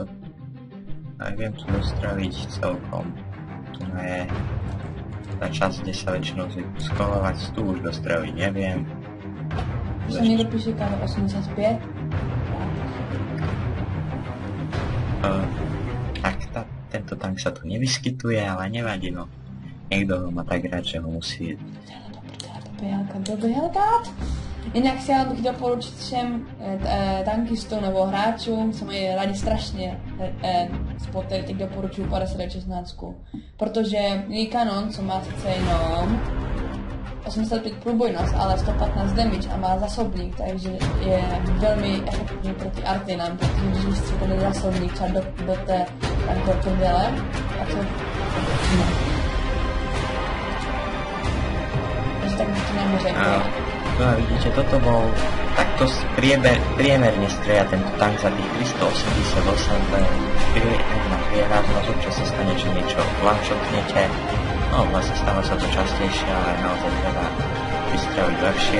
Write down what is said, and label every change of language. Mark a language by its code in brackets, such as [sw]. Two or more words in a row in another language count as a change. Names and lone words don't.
[sk] Aj viem tu dostreliť celkom tu je tá časť, kde sa väčšinou zvyknú skolovať, tu už dostreliť neviem. Že sa niekto píše kámo 85? Tak tento tank sa tu nevyskytuje, ale nevadí no. Niekto ho má tak rád, že ho musí... [cs] Dobělka. Jinak chtěla bych doporučit všem tankistům nebo hráčům, co mají rádi strašně spoty, tak doporučuji 5016. Protože její kanon, co má sice jenom 85 průbojnost, ale 115 damage a má zásobník, takže je velmi efektivní proti artinám, protože když vystřílíte zásobník třeba do té tankové prdele, tak se... Takže tak bych to nemořekl. [sk] No a vidíte, toto bol... Takto priemerne strieľa tento tank za tých 388, to je jedna chvíľa, zrazu čo sa stane, že niečo one-shotnete. No vlastne stáva sa to častejšie, ale naozaj treba vystreliť lepšie.